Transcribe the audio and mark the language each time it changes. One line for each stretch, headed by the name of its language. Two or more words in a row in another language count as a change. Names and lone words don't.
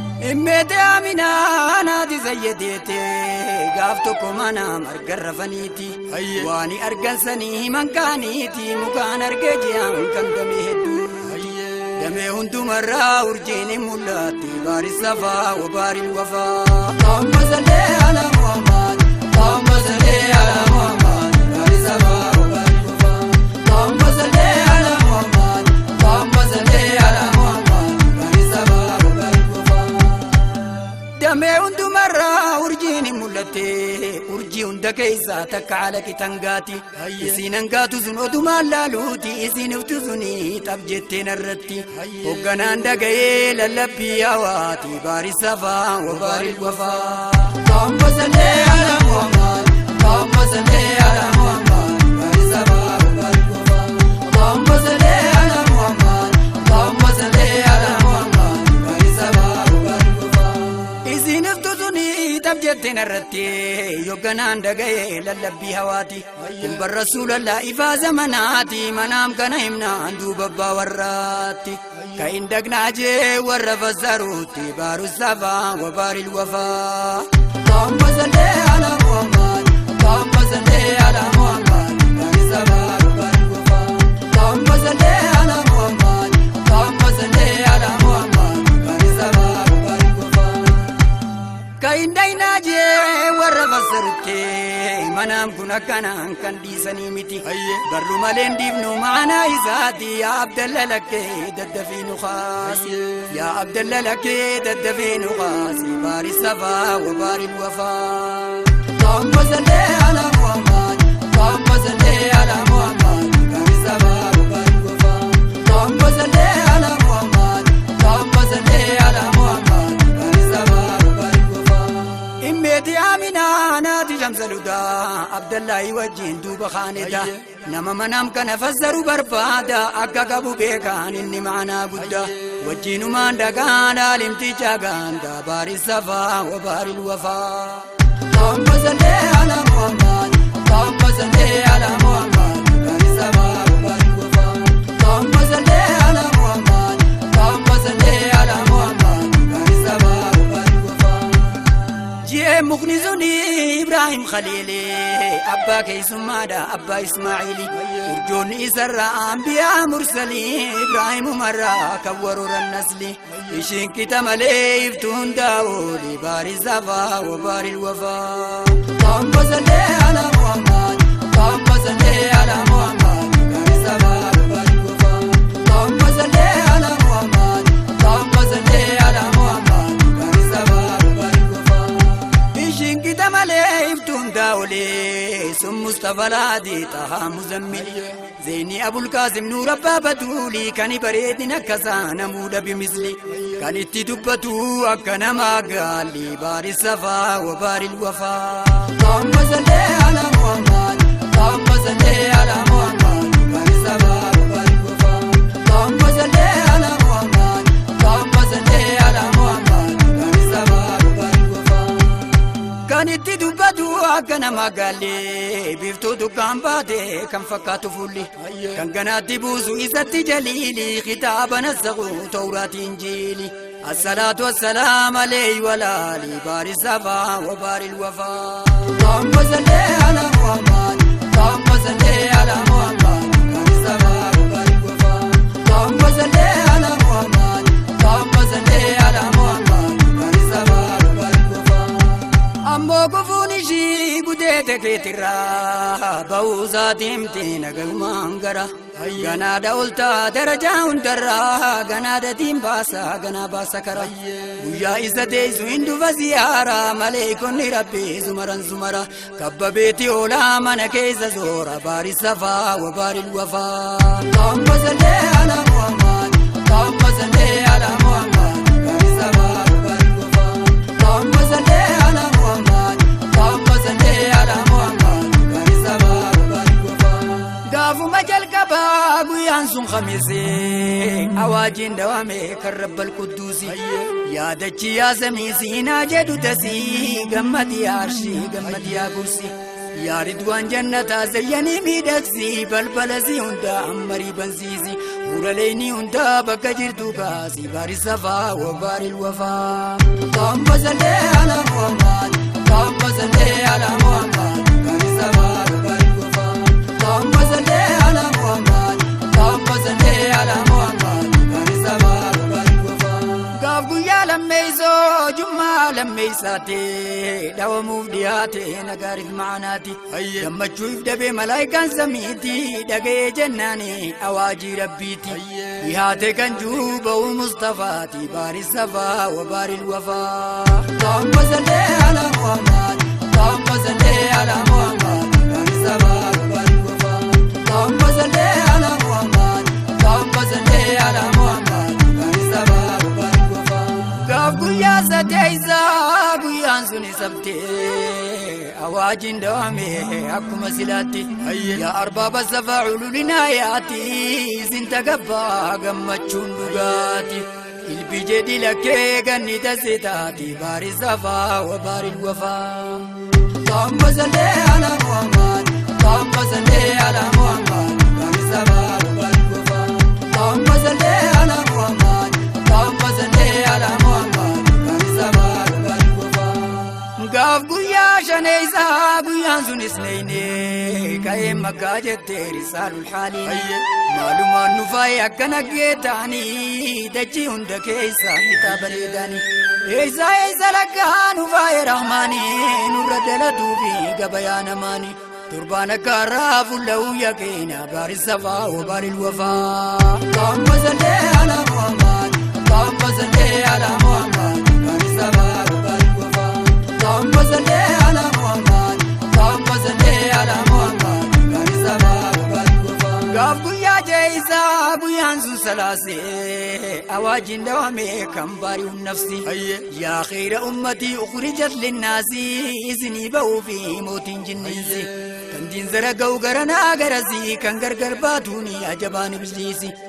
Oromo: Immeete Aminaa naati zayyadeete, gaaf tokko mana marga rafaniiti. Hayye. Waan argan sanii himan kaaniiti, mukaan argee ji'aan kan damee hedduu. Hayye. Damee hundumarraa urjiin hin mul'atti,
Arabic: باري صفا وباري وفا. اللهم صل على محمد، اللهم صل على محمد، باري صفا وباري وفا. اللهم صل على محمد، اللهم صل على محمد، باري صفا وباري وفا.
Oromo: Damee hundumarraa urjiin hin mul'atte, urjii hunda keessaa takka haala qitangaati. Hayye. Isiin hangaatu sun odumaan laaluuti, isiin iftu suni xab jetteen irratti. Hayye. Hogganaan dhaga'ee lallabbii hawaati,
Arabic: باري صفا وباري وفا. اللهم صل على محمد، اللهم صل على محمد، باري صفا وباري وفا. اللهم صل على محمد، اللهم صل على محمد، باري صفا وباري وفا.
Oromo: Isin iftu suni xab jetteen irratti, hogganaan dhaga'ee lallabbii hawaati. Hayye. Kun barra Rasuulallah ifaa zamanaati, manaam kana himnaan duuba abbaa warraatti. Hayye. Ka hin dhagnaa jee warra fassaruutti,
Arabic: باري صفا وباري الوفا. اللهم صل على محمد، اللهم صل على محمد، باري صفا وباري الوفا. اللهم صل على محمد، اللهم صل على محمد، باري صفا وباري الوفا.
Oromo: Ka hin dhaynaa jee warra fassarutti, manaam kun akkanaan kan dhiisanii miti. Hayye. Barru malee hin dhiifnu maanaa isaati, yaa Abdalla lakkee daddafii nu kaasi. Hayye. Yaa Abdalla lakkee daddafii nu kaasi,
Arabic: باري صفا وباري وفا. اللهم صل على محمد، اللهم صل على محمد، باري صفا وباري وفا. اللهم صل على محمد، اللهم صل على محمد، باري صفا وباري وفا.
Oromo: Immeeti Aminaa naati shamsa ludaa, Abdallahi wajjin duuba khaanida. Hayye. Nama manaam kana fassaru barbaada, akka qabu beekaan inni maanaa guddaa. Hayye. Wajjinumaan dhagaan aalimticha gaanda,
Arabic: باري صفا وباري وفا. اللهم صل على محمد، اللهم صل على محمد، باري صفا وباري وفا. اللهم صل على محمد، اللهم صل على محمد، باري صفا وباري وفا.
Oromo: Jee mukni suni Ibrahim Khaliili, abbaa keessummaadha, abbaa Ismaa'ili. Hayye. Urjoonni isarra anbiyaa mursalii, Ibrahim umarraa kan warooran nasli. Hayye. Ishiin qita malee iftu hundaa ooli,
Arabic: باري صفا وباري وفا. اللهم صل على محمد، اللهم صل على محمد، باري صفا وباري وفا. اللهم صل على محمد، اللهم صل على محمد، باري صفا وباري وفا.
Oromo: Ishiin qita malee iftu hundaa ooli, sun Mustafa Laadi Taha Muzammil. Hayye. Zeyni Abul Qaasim Nuur Abbaa Batuuli, kan bareedin akka isaa namuu dhabi misli. Kan itti dubbatu akka namaa gaalli,
Arabic: باري صفا وباري وفا. اللهم صل على محمد، اللهم صل على محمد، باري صفا وباري وفا. اللهم صل على محمد، اللهم صل على محمد، باري صفا وباري وفا.
Oromo: Kan itti dubbatu akka nama gaalle, biiftuu dukkaan baate kan fakkaatu fuulli. Hayye. Kan ganaatti buusu isatti jaliili, kitaaba nasaqu tawraati injiili.
Arabic: الصلاة والسلام عليه وعلى آله، باري صفا وباري وفا. اللهم صل على محمد، اللهم صل على محمد، باري صفا وباري وفا. اللهم صل على محمد، اللهم صل على محمد، باري صفا وباري وفا.
Oromo: Ammoo gufuun ishii gudeete keetirraa, ba'uu isaatiin tiin Galumaan gara. Ganaadha olta darajaa hundarraa, ganaadha diin baasa, ganaa baasa kara. Guyyaa isa teessu hin dhufa ziyaara, maleekonni Rabbi zumaran zumara. Kabba beeti oolaa mana keessa zoora,
Arabic: باري صفا وباري وفا. اللهم صل على محمد، اللهم صل على محمد، باري صفا وباري وفا. اللهم صل على محمد، اللهم صل على محمد، باري صفا وباري وفا.
Oromo: Gaafuma jalqabaa guyyaan sun khamiisi, awaajiin dawame kan Rabbal Qudduusi. Yaadachi yaa samii siinaa jedhu tasii, gammadi yaa arshii, gammadi yaa kursi. Yaa Ridwaan jannataa zayyanii miidhagsi, balbala si hunda ammarii bansiisi. Fuula leenii hunda bakka jirtu kaasi,
Arabic: باري صفا وباري وفا. اللهم صل على محمد، اللهم صل على محمد، باري صفا وباري وفا. اللهم صل على محمد، اللهم صل على محمد، باري صفا وباري وفا.
Oromo: Gaaf guyyaa lammeessoo, jummaa lammeessaati, dhawamuuf dhiyaate, nagaariif maanaati. Ayye. Gammachuuf dabee malaayikaan samiiti, dhaga'ee jennaani, awaajii Rabbiiti. Ayye. Dhiyaate kan jiru ba'u Mustafaati,
Arabic: باري صفا وباري وفا. اللهم صل على محمد، اللهم صل على محمد، باري صفا وباري وفا. اللهم صل على محمد، اللهم صل على محمد، باري صفا وباري وفا.
Oromo: Gaaf guyyaa sadeessa, guyyaan sun isabte, awaajiin dawame akkuma silaatti. Ayye. Yaa arbaaba safaa ululinaa yaati, isin tagabbaa gammachuun dhugaati. Ilbi jedhi lakkee ganni tase taati,
Arabic: باري صفا وباري وفا. اللهم صل على محمد، اللهم صل على محمد، باري صفا وباري وفا. اللهم صل على محمد، اللهم صل على محمد، باري صفا وباري وفا.
Oromo: Gaaf guyyaa shaneessa, guyyaan sun isneeyne, ka'ee makkaa jette risaalul haali. Ayye. Maalumaan nu faaye akkana geetaani, dachii hunda keessa hiikaa bareedaani. Eessa, eessa lakkaa nu faaye rahmaani, nurra dalatuu fi gabayaa namaani. Turbaan akka har'aa fuulla'uu yakeenya,
Arabic: باري صفا وباري وفا. اللهم صل على محمد، اللهم صل على محمد، باري صفا وباري وفا. اللهم صل على محمد، اللهم صل على محمد، باري صفا وباري وفا.
Oromo: Gaaf guyyaa jeessa, guyyaan sun salaasee, awaajiin dawame kan baari'uun nafsi. Ayye.
Arabic: يا خير أمة أخرجت للناس,
Oromo: isinii ba'uu fi mootiin jinniisi. Ayye. Kan diin zara ga'u garanaa garasi, kan gargar baatuuni ajabaan ibliisi.